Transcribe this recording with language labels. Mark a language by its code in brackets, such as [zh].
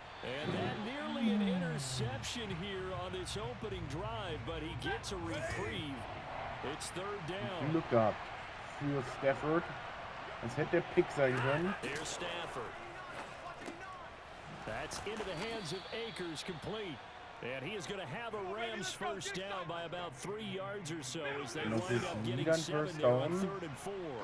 [en] And that nearly an interception here on this opening drive, but he gets a reprieve. It's third down. [de] Glück gehabt für Stafford. Das hätte der Pick sein können. [en] Here's Stafford. That's into the hands of Akers, complete. And he is going to have a Rams first down by about 3 yards or so as they wind up getting 7 there on 3rd and 4.